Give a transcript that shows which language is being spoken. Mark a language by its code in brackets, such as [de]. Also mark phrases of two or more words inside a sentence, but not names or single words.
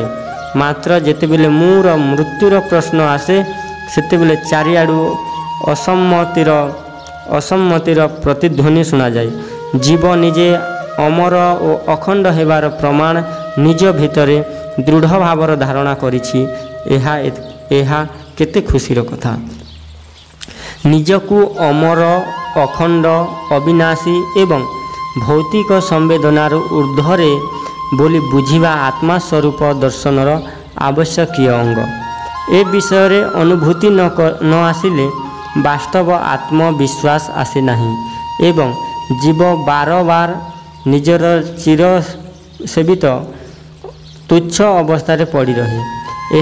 [or] ମାତ୍ର ଯେତେବେଳେ ମୋର ମୃତ୍ୟୁର ପ୍ରଶ୍ନ ଆସେ ସେତେବେଳେ ଚାରିଆଡୁ ଅସମ୍ମତିର ପ୍ରତିଧ୍ୱନି ଶୁଣା ଯାଏ। ଜୀବ ନିଜେ ଅମର ଔର ଅଖଣ୍ଡ ହେବାର ପ୍ରମାଣ ନିଜ ଭିତରେ ଦୃଢ଼ ଭାବର ଧାରଣା କରିଛି। ଏହା କେତେ ଖୁସିର କଥା। ନିଜକୁ ଅମର ଅଖଣ୍ଡ ଅବିନାଶୀ ଏବଂ ଭୌତିକ ସମ୍ବେଦନାର ଊର୍ଦ୍ଧ୍ୱରେ ବୋଲି ବୁଝିବା ଆତ୍ମା ସ୍ୱରୂପ ଦର୍ଶନର ଆବଶ୍ୟକୀୟ ଅଙ୍ଗ। ଏ ବିଷୟ ରେ ଅନୁଭୂତି ନ ଆସିଲେ ବାସ୍ତବ ଆତ୍ମବିଶ୍ୱାସ ଆସେ ନାହିଁ ଏବଂ ଜୀବ ବାର ବାର ନିଜର ଚିର ସେବିତ ତୁଚ୍ଛ ଅବସ୍ଥା ପଡ଼ି ରହେ।